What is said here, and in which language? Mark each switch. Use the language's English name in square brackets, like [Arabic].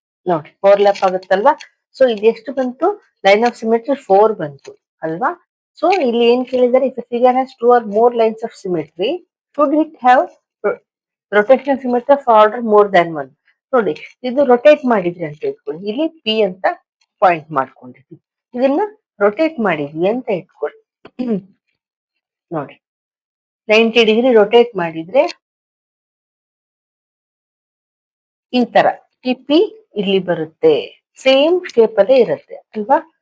[Kannada] ನೋಡಿ overlap ಆಗುತ್ತಲ್ವಾ. So ಇಲ್ಲಿ ಎಷ್ಟು ಬಂತು, ಲೈನ್ ಆಫ್ ಸಿಮೆಟ್ರಿ 4 ಬಂತು ಅಲ್ವಾ. [English] so [Kannada] ಇಲ್ಲಿ ಏನ್ ಕೇಳಿದ್ದಾರೆ, [English] If figure has 2 or more lines of symmetry, should it have rotational symmetry of order more than 1? [Kannada] ನೋಡಿ ಇದು ರೊಟೇಟ್ ಮಾಡಿದ್ರಿ ಅಂತ ಇಟ್ಕೊಳ್ಳಿ. ಇಲ್ಲಿ ಪಿ ಅಂತ ಪಾಯಿಂಟ್ ಮಾಡ್ಕೊಂಡಿದ್ವಿ, ಇದನ್ನ ರೊಟೇಟ್ ಮಾಡಿದ್ವಿ ಅಂತ ಇಟ್ಕೊಳ್ಳಿ. ನೋಡಿ 90 ಡಿಗ್ರಿ ರೊಟೇಟ್ ಮಾಡಿದ್ರೆ ಈ ತರ ಈ ಪಿ ಇಲ್ಲಿ ಬರುತ್ತೆ, ಸೇಮ್ ಶೇಪ್ ಅಲ್ಲೇ ಇರುತ್ತೆ ಅಲ್ವಾ.